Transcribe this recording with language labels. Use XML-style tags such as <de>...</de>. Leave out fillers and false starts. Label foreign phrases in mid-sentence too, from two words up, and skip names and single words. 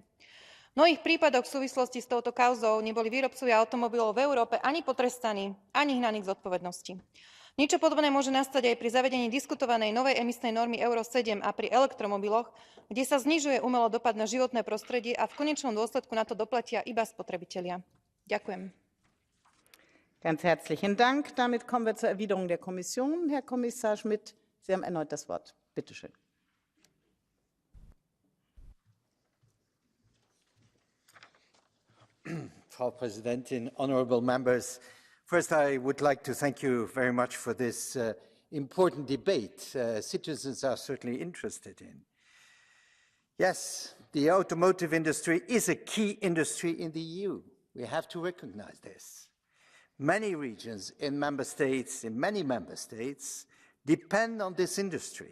<sk>V mnohých prípadoch v súvislosti s touto kauzou neboli výrobcovia automobilov v Európe ani potrestaní, ani hnaní k zodpovednosti. Niečo podobné môže nastať aj pri zavedení diskutovanej novej emisnej normy Euro 7 a pri elektromobiloch, kde sa znižuje umelo dopad na životné prostredie a v konečnom dôsledku na to doplatia iba spotrebitelia. Ďakujem.</sk> <de>Ganz herzlichen Dank. Damit kommen wir zur Erwiderung der Kommission. Herr Kommissar Schmidt, Sie haben erneut das Wort. Bitte schön. Frau Präsidentin,</de> <en>honourable members, first, I would like to thank you very much for this important debate. Citizens are certainly interested in. Yes, the automotive industry is a key industry in the EU. We have to recognize this. Many regions in many member states, depend on this industry.</en>